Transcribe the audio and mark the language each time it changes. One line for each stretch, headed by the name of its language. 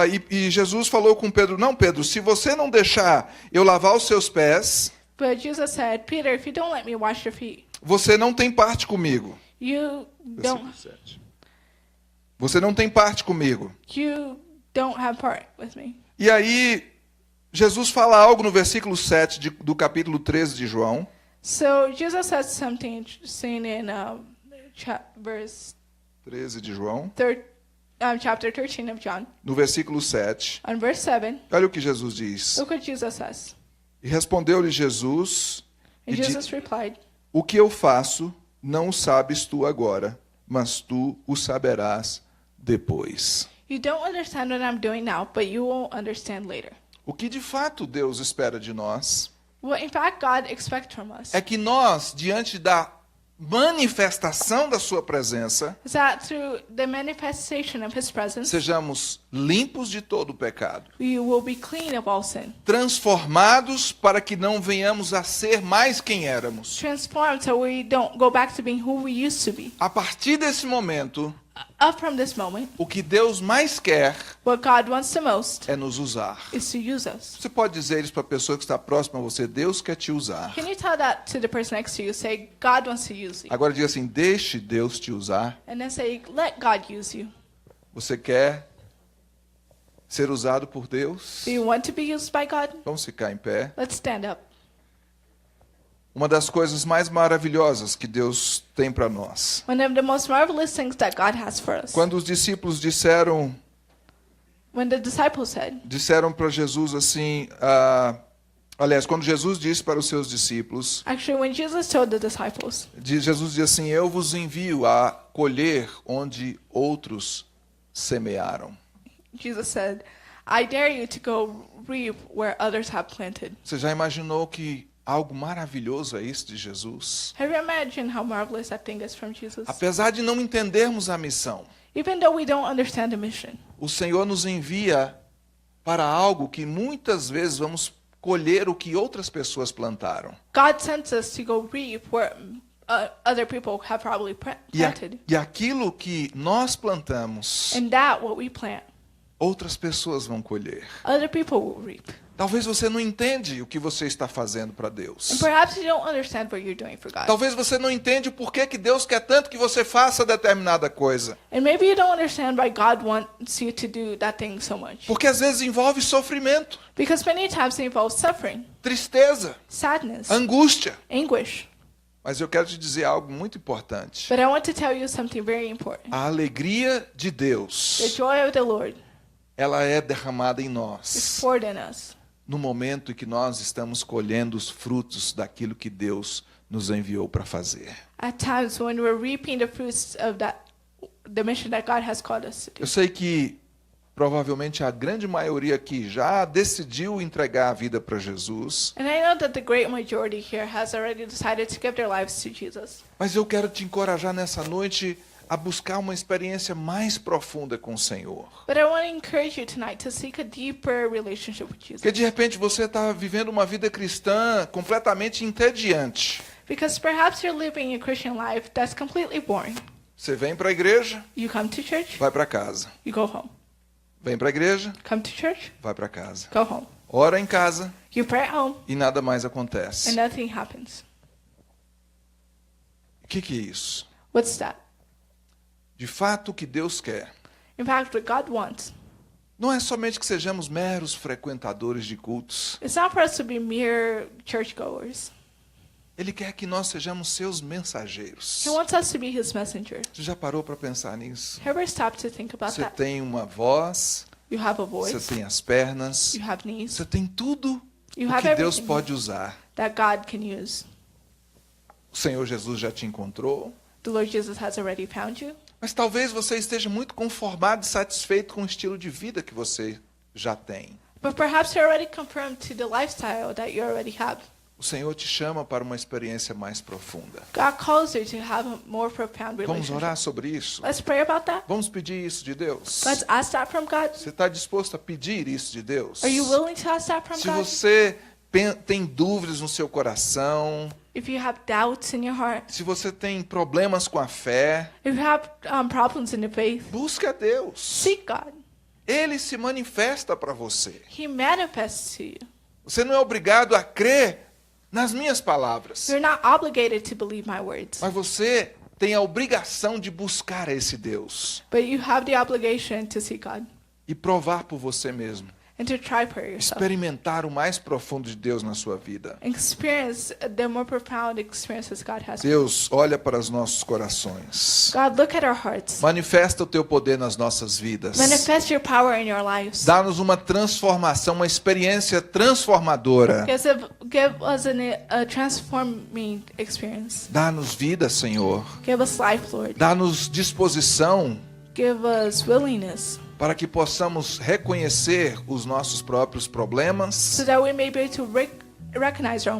Portuguese: E Jesus falou com Pedro, não, Pedro, se você não deixar eu lavar os seus pés,
English: But Jesus said, "Peter, if you don't let me wash your feet,
Portuguese: você não tem parte comigo.
English: you don't
Portuguese: Você não tem parte comigo.
English: have part with me."
Portuguese: E aí, Jesus fala algo no versículo 7 do capítulo 13 de João.
English: So Jesus said something interesting in verse
Portuguese: 13 de João,
English: chapter 13 of John,
Portuguese: no versículo 7.
English: on verse 7.
Portuguese: Olha o que Jesus diz.
English: Look what Jesus says.
Portuguese: E respondeu-lhe Jesus,
English: And Jesus replied,
Portuguese: o que eu faço não o sabes tu agora, mas tu o saberás depois.
English: "You don't understand what I'm doing now, but you won't understand later."
Portuguese: O que de fato Deus espera de nós
English: What in fact God expects from us
Portuguese: é que nós, diante da manifestação da sua presença,
English: is that through the manifestation of His presence,
Portuguese: sejamos limpos de todo o pecado,
English: we will be clean of all sin,
Portuguese: transformados para que não venhamos a ser mais quem éramos.
English: transformed so we don't go back to being who we used to be.
Portuguese: A partir desse momento,
English: up from this moment,
Portuguese: o que Deus mais quer
English: what God wants the most
Portuguese: é nos usar.
English: is to use us.
Portuguese: Você pode dizer isso para a pessoa que está próxima a você, Deus quer te usar.
English: Can you tell that to the person next to you?
Portuguese: Say, God wants to use you.
English: Agora diga assim, deixe Deus te usar.
Portuguese: And then say, let God use you.
English: Você quer ser usado por Deus?
Portuguese: Do you want to be used by God?
English: Vamos ficar em pé.
Portuguese: Let's stand up.
English: Uma das coisas mais maravilhosas que Deus tem para nós.
Portuguese: One of the most marvelous things that God has for us.
English: Quando os discípulos disseram
Portuguese: When the disciples said,
English: para Jesus assim, aliás, quando Jesus disse para os seus discípulos,
Portuguese: actually, when Jesus told the disciples,
English: Jesus disse assim, eu vos envio a colher onde outros semearam.
Portuguese: Jesus said, I dare you to go reap where others have planted.
English: Você já imaginou que algo maravilhoso é isso de Jesus?
Portuguese: Have you imagined how marvelous that thing is from Jesus?
English: Apesar de não entendermos a missão,
Portuguese: Even though we don't understand the mission,
English: o Senhor nos envia para algo que muitas vezes vamos colher o que outras pessoas plantaram.
Portuguese: God sends us to go reap where other people have probably planted.
English: E aquilo que nós plantamos,
Portuguese: And that, what we plant,
English: outras pessoas vão colher.
Portuguese: other people will reap.
English: Talvez você não entende o que você está fazendo para
Portuguese: And
English: Deus.
Portuguese: perhaps you don't understand what you're doing for God.
English: Talvez você não entende o porquê que Deus quer tanto que você faça determinada coisa.
Portuguese: And maybe you don't understand why God wants you to do that thing so much.
English: Porque às vezes envolve sofrimento,
Portuguese: Because many times it involves suffering,
English: tristeza,
Portuguese: sadness,
English: angústia.
Portuguese: anguish.
English: Mas eu quero te dizer algo muito importante.
Portuguese: But I want to tell you something very important.
English: A alegria de
Portuguese: The
English: Deus,
Portuguese: joy of the Lord
English: ela é derramada em
Portuguese: is
English: nós
Portuguese: poured in us
English: no momento em que nós estamos colhendo os frutos daquilo que Deus nos enviou para fazer.
Portuguese: at times when we're reaping the fruits of the mission that God has called us to do.
English: Eu sei que provavelmente a grande maioria aqui já decidiu entregar a vida para Jesus,
Portuguese: And I know that the great majority here has already decided to give their lives to Jesus.
English: mas eu quero te encorajar nessa noite a buscar uma experiência mais profunda com o Senhor.
Portuguese: But I want to encourage you tonight to seek a deeper relationship with Jesus.
English: Porque de repente você está vivendo uma vida cristã completamente entediante.
Portuguese: Because perhaps you're living a Christian life that's completely boring.
English: Você vem para a igreja,
Portuguese: You come to church,
English: vai para casa.
Portuguese: you go home.
English: Vem para a igreja,
Portuguese: Come to church,
English: vai para casa.
Portuguese: go home.
English: Ora em casa
Portuguese: You pray at home,
English: e nada mais
Portuguese: and
English: acontece.
Portuguese: nothing happens.
English: O que é isso?
Portuguese: What's that?
English: De fato, o que Deus quer
Portuguese: In fact, what God wants
English: não é somente que sejamos meros frequentadores de cultos.
Portuguese: is not for us to be mere churchgoers.
English: Ele quer que nós sejamos seus mensageiros.
Portuguese: He wants us to be His messenger.
English: Você já parou para pensar nisso?
Portuguese: Ever stop to think about
English: Você
Portuguese: that?
English: tem uma voz,
Portuguese: You have a
English: você
Portuguese: voice,
English: tem as pernas,
Portuguese: you have knees,
English: você tem tudo
Portuguese: you
English: o
Portuguese: have
English: que Deus
Portuguese: everything
English: pode usar.
Portuguese: that God can use.
English: O Senhor Jesus já te encontrou,
Portuguese: The Lord Jesus has already found you.
English: mas talvez você esteja muito conformado e satisfeito com o estilo de vida que você já tem.
Portuguese: But perhaps you're already confirmed to the lifestyle that you already have.
English: O Senhor te chama para uma experiência mais profunda.
Portuguese: God calls you to have a more profound
English: Vamos
Portuguese: relationship.
English: orar sobre isso?
Portuguese: Let's pray about that.
English: Vamos pedir isso de Deus?
Portuguese: Let's ask that from God.
English: Você está disposto a pedir isso de Deus?
Portuguese: Are you willing to ask that from
English: Se
Portuguese: God?
English: você tem dúvidas no seu coração,
Portuguese: If you have doubts in your heart,
English: se você tem problemas com a fé,
Portuguese: if you have problems in the faith,
English: busque a Deus.
Portuguese: seek God.
English: Ele se manifesta para você.
Portuguese: He manifests to you.
English: Você não é obrigado a crer nas minhas palavras,
Portuguese: You're not obligated to believe my words,
English: mas você tem a obrigação de buscar esse Deus
Portuguese: but you have the obligation to seek God
English: e provar por você mesmo,
Portuguese: and to try for yourself.
English: experimentar o mais profundo de Deus na sua vida.
Portuguese: Experience the more profound experiences God has.
English: Deus, olha para os nossos corações.
Portuguese: God, look at our hearts.
English: Manifesta o teu poder nas nossas vidas.
Portuguese: Manifest your power in your lives.
English: Dá-nos uma transformação, uma experiência transformadora.
Portuguese: Give us a transforming experience.
English: Dá-nos vida, Senhor.
Portuguese: Give us life, Lord.
English: Dá-nos disposição
Portuguese: Give us willingness
English: para que possamos reconhecer os nossos próprios problemas,
Portuguese: so that we may be able to recognize our own